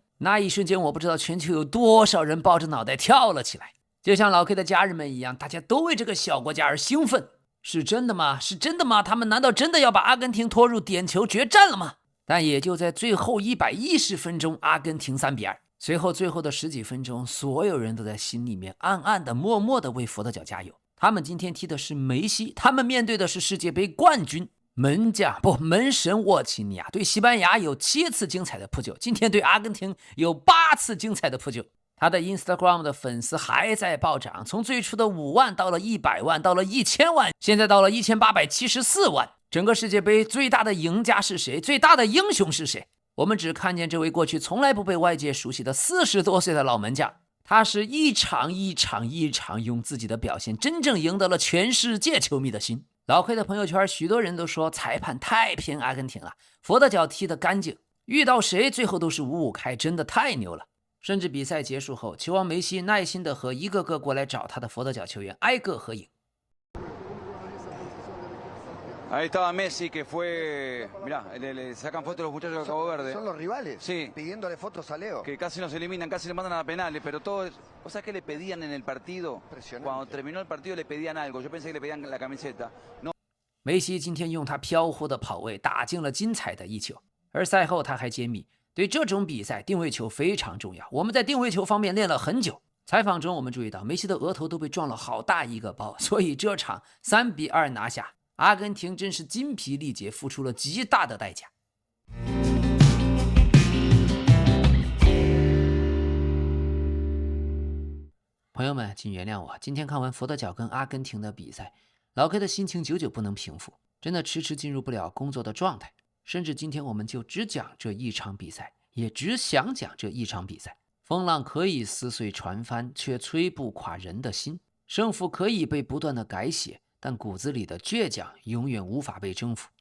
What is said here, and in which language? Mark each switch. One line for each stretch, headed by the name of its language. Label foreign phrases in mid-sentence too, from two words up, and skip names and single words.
Chinese: 那一瞬間，我不知道全球有多少人抱着腦袋跳了起來，就像老 K 的家人們一樣，大家都為這個小國家而興奮。是真的嗎？是真的嗎？他們難道真的要把阿根廷拖入點球決戰了嗎？但也就在最後110分鐘，阿根廷3-2。隨後最後的10幾分鐘，所有人都在心裡面暗暗的默默的為佛得角加油。他們今天踢的是梅西，他們面对的是世界杯冠軍。门神沃奇尼亚对西班牙有7次精彩的扑救，今天对阿根廷有8次精彩的扑救。他的 Instagram 的粉絲還在暴漲，從最初的5萬到了100萬，到了1000萬，現在到了1874萬。整個世界杯最大的贏家是誰？最大的英雄是誰？我們只看見這位過去從來不被外界熟悉的40多歲的老門將，他是一場用自己的表現真正贏得了全世界球迷的心。老 K 的朋友圈許多人都說裁判太偏阿根廷了，佛得角踢得乾淨，遇到誰最後都是5-5開，真的太牛了。甚至比賽結束後，球王梅西耐心地和一個個過來找他的佛得角球員挨個合影。
Spanish: Ahí estaba Messi, que fue, mirá, le sacan fotos los muchachos de Cabo Verde. Son los rivales, sí, pidiéndole fotos a Leo. Que casi nos eliminan, casi le mandan a penales, pero todo, o sea que le pedían en el partido, cuando terminó el partido le pedían algo, yo pensé que le pedían la camiseta. No.
Chinese: 梅西今天用他飄忽的跑位打進了精彩的一球，而賽後他還揭秘，對這種比賽定位球非常重要，我們在定位球方面練了很久。採訪中我們注意到梅西的額頭都被撞了好大一個包，所以這場3-2拿下，阿根廷真是筋疲力竭，付出了極大的代價。朋友們，請原諒我，今天看完佛得角跟阿根廷的比賽，老 K 的心情久久不能平復，真的遲遲進入不了工作的狀態。甚至今天我們就只講這一場比賽，也只想講這一場比賽。風浪可以撕碎船帆，卻摧不垮人的心。勝負可以被不斷的改寫，但骨子裡的倔強永遠無法被征服。